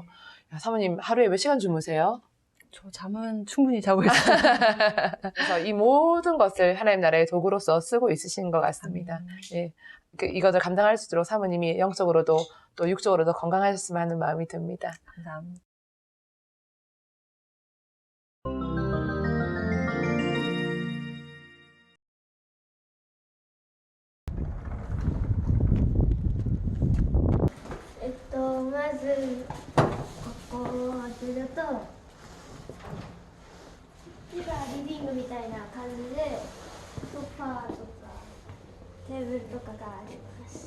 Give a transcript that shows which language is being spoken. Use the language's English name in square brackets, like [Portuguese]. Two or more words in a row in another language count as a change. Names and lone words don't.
[Korean] 야, 사모님 하루에 몇 시간 주무세요? 저 잠은 충분히 자고 있어요. 그래서 이 모든 것을 하나님 나라의 도구로서 쓰고 있으신 것 같습니다. 예. 이것을 감당할 수 있도록 사모님이 영적으로도 또 육적으로도 건강하셨으면 하는 마음이 듭니다. 감사합니다. [Japanese] まずここを当てると木がリビングみたいな感じでソファーとかテーブルとかがあります。